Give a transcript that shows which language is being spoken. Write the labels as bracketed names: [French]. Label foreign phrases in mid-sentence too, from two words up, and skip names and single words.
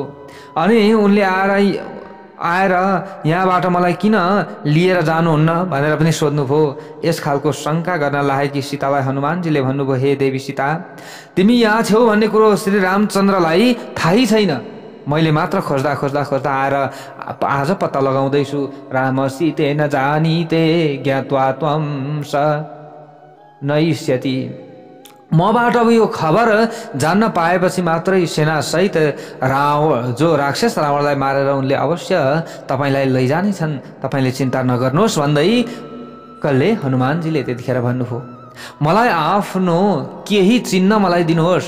[Nepali] अनि उनले आएर यहाँबाट मलाई किन लिएर जानुहुन्न भनेर पनि सोध्नुभयो। यस खालको शङ्का गर्न लागेकी सीतालाई हनुमानजीले भन्नुभयो, हे देवी सीता, तिमी यहाँ छेउ भन्ने कुरो श्री रामचन्द्रलाई थाहै छैन। मैले मात्र खोज्दा खोज्दा खोज्दा आएर आज पत्ता लगाउँदैछु। [Sanskrit] राम सीते न जानीते ज्ञात्वा त्वं स नयिष्यति। [Nepali] मबाट अब यो खबर जान्न पाएपछि मात्रै सेनासहित जो राक्षस रावणलाई मारेर उनले अवश्य तपाईँलाई लैजानेछन्। तपाईँले चिन्ता नगर्नुहोस् भन्दै कसले? हनुमानजीले त्यतिखेर भन्नुभयो, मलाई आफ्नो केही चिन्ह मलाई दिनुहोस्।